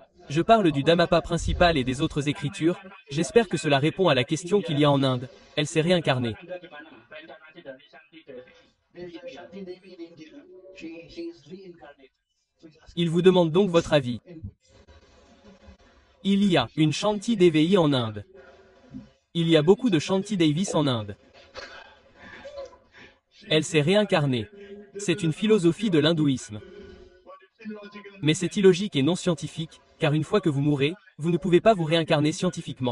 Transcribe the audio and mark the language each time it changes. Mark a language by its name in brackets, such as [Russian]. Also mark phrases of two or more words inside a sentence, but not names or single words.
[French] Je parle du Dhammapa principal et des autres écritures, j'espère que cela répond à la question qu'il y a en Inde. Elle s'est réincarnée. [Indonesian] Anda gimana? Reinkarnasi dari Shanti Devi. [English] There's Shanti Devi in India. She is reincarnated. So he's asking [French] Il vous demande donc votre avis. [English] input. [French] Il y a une Shanti Devi en Inde. Il y a beaucoup de Shanti Devis en Inde. Elle s'est réincarnée. C'est une philosophie de l'hindouisme. Mais c'est illogique et non scientifique, car une fois que vous mourrez, vous ne pouvez pas vous réincarner scientifiquement.